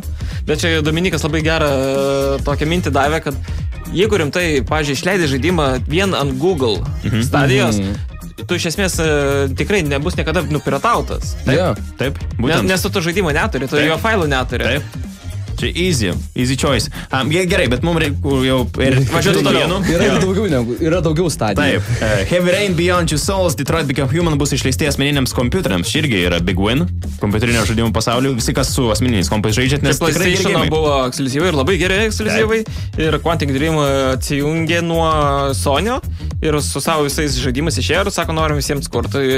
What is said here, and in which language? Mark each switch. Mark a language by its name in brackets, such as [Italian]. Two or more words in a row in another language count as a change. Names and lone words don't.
[Lithuanian] Bet čia Dominikas labai gerą tokią mintį davė, kad jeigu rimtai, pavyzdžiui, išleidai žaidimą vien ant Google stadijos, tu iš esmės tikrai nebus niekada nupiratautas. Taip, būtent. Nes tu to žaidimo neturi, tu jo failų neturi. Taip. Čia [English] easy choice. [Lithuanian] Gerai, bet mums reikia jau važiuoti toliau. Yra daugiau stadijų. Taip. Heavy Rain, Beyond Two Souls, Detroit Become Human bus išleisti asmeniniams kompiuteriams. Ši irgi yra [English] big win [Lithuanian] kompiuterinio žaidimų pasauliu. Visi, kas su asmeniniais kompais žaidžiat, nes tikrai geri buvo ekskliuzyvai ir labai geri ekskliuzyvai. Ir Quantic Dream atsijungė nuo Sonio ir su savo visais žaidimus išėjo ir sako, norim visiems kurti.